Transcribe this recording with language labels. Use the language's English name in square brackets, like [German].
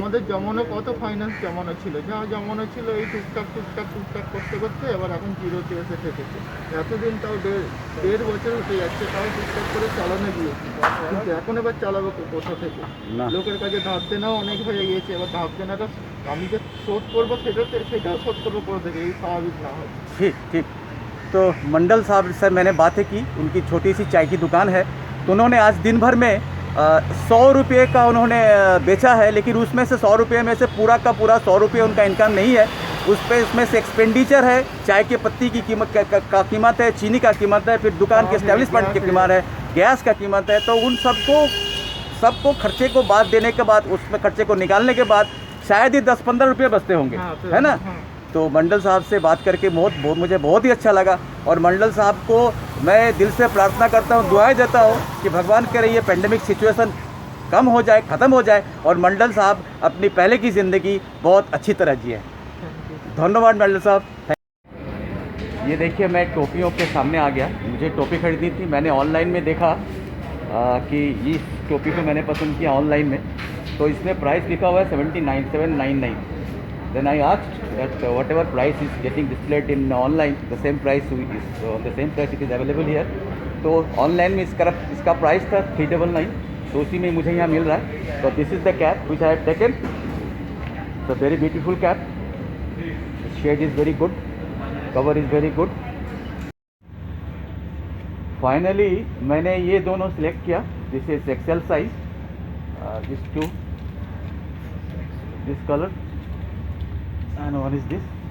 [Bangla] আমাদের জমানো কত ফাইন্যান্স জমানো ছিল, যা জমানো ছিল এই টুকটাক টুকটাক টুকটাক করতে করতে এবার এখন জিরোতে এসে ঠেকেছে। এতদিন তাও দেড় বছর হতে যাচ্ছে, তাও টুকটাক করে চালানো গিয়েছি। কিন্তু এখন এবার চালাবো কোথা থেকে? না। লোকের কাছে ধার দেনাও অনেক হয়ে গিয়েছে। এবার ধার দেনাটা আমি যে শোধ করবো সেটাও শোধ করবো কোথা থেকে, এই স্বাভাবিক না হয়। [Hindi] ठीक ठीक। तो मंडल साहब से मैंने बातें की, उनकी छोटी सी चाय की दुकान है। तो उन्होंने आज दिन भर में 100 रुपये का उन्होंने बेचा है, लेकिन उसमें से 100 रुपये में से पूरा का पूरा 100 रुपये उनका इनकम नहीं है। उसमें से एक्सपेंडिचर है, चाय के पत्ती की कीमत का कीमत है, चीनी का कीमत है, फिर दुकान के एस्टेब्लिशमेंट की कीमत है, गैस का कीमत है। तो उन सबको खर्चे को बाद देने के बाद, उसमें खर्चे को निकालने के बाद शायद ही 10-15 रुपये बचते होंगे। हाँ, है ना? हाँ। तो मंडल साहब से बात करके मुझे बहुत ही अच्छा लगा। और मंडल साहब को मैं दिल से प्रार्थना करता हूँ, दुआएं देता हूँ कि भगवान करे ये पेंडेमिक सिचुएशन कम हो जाए, ख़त्म हो जाए और मंडल साहब अपनी पहले की ज़िंदगी बहुत अच्छी तरह जिए। धन्यवाद मंडल साहब। ये देखिए, मैं टोपियों के सामने आ गया। मुझे टोपी खरीदनी थी। मैंने ऑनलाइन में देखा कि इस टोपी को मैंने पसंद किया ऑनलाइन में। तो इसमें प्राइस लिखा हुआ है 79799। [English] Then I asked that whatever price is getting displayed in online, the same price it is available here. [Hindi] तो ऑनलाइन में इसका प्राइस था 399, तो उसी में मुझे यहाँ मिल रहा है। [English] तो this is the cap which I have taken, the very beautiful cap. Shade is very good, cover is very good. [Hindi] Finally मैंने ये दोनों सिलेक्ट किया। [English] This is XL size, this too, this colour and one is this.